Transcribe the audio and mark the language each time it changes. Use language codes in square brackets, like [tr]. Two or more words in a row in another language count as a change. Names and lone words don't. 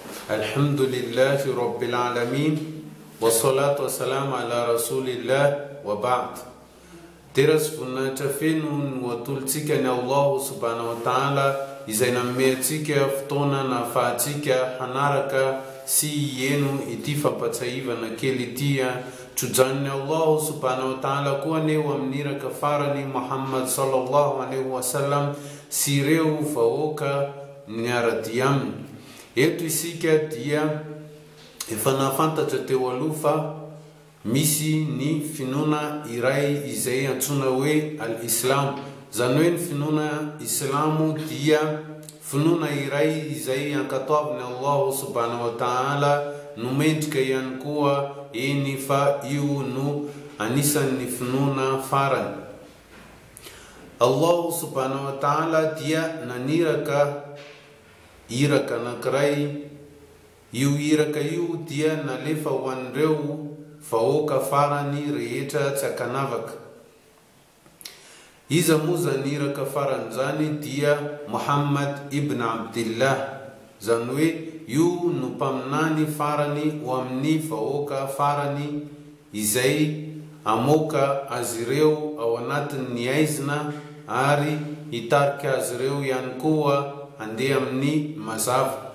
[ar] الحمد لله رب العالمين، والصلاة والسلام على رسول الله وبعد. [mg] Teras voninahitra feno no atolontsika ny Allah [ar] سبحانه وتعالى [mg] izay nameantsika fotoana nahafahantsika hanaraka sy hieno ity fampatsahivana kely ity trojan'ny Allah [ar] سبحانه وتعالى [mg] koa aneo amin'iraka farany Muhammad [ar] صلى الله عليه وسلم [mg] sy ireo vahoaka niarady aminy. Eto isika dia efa nafantatra teo aloha fa misy ny finoana iray izay antsoina hoe al-Islam. Zany hoe ny finoana Islamo dia finoana iray izay ankatoavin'ny Allah [ar] سبحانه وتعالى, [mg] nomendrika ihany koa eny fa io no anisan'ny finoana farany. Allah [ar] سبحانه وتعالى [mg] dia naniraka iraka anankiray. Io iraka io dia nalefa ho an'ireo vahoaka farany rehetra tsy akanavaka. Iza moa zany iraka farany zany dia Muhammad ibn Abdillah, zany hoe io no mpaminany farany ho amin'ny vahoaka farany izay amoaka azy ireo ao anatin'ny aizina ary hitarika azy ireo ihany koa andeha amin'ny mazava.